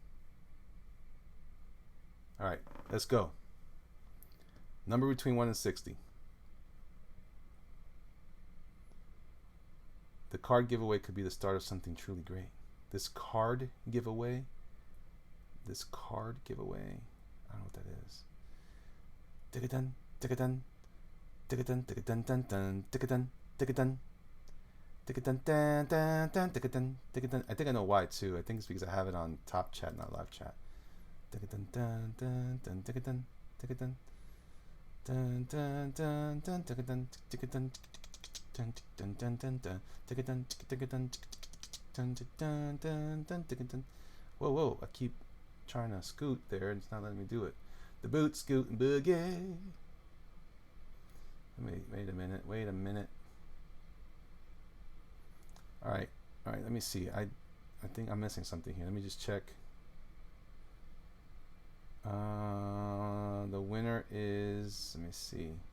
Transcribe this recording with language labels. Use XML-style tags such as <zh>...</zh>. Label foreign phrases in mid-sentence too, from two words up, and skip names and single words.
<en>All right, let's go. Number between 1 and 60. The card giveaway could be the start of something truly great. This card giveaway. I don't know what that is. Tick-a-dun, tick-a-dun, tick-a-dun, tick-a-dun, dun, dun, tick-a-dun, tick-a-dun, tick-a-dun, dun, dun, dun, tick-a-dun, tick-a-dun. I think I know why too. I think it's because I have it on top chat, not live chat. Tick-a-dun, dun, dun, dun, tick-a-dun, tick-a-dun, dun, dun, dun, dun, tick-a-dun, tick-a-dun, dun, dun, dun, dun, dun, tick-a-dun, tick-a-dun, dun, dun, dun, dun, tick-a-dun. Whoa! I keep trying to scoot there, and it's not letting me do it. The boot scoot and boogie. Wait a minute. All right. Let me see. I think I'm missing something here. Let me just check. The winner is. Let me see.</en>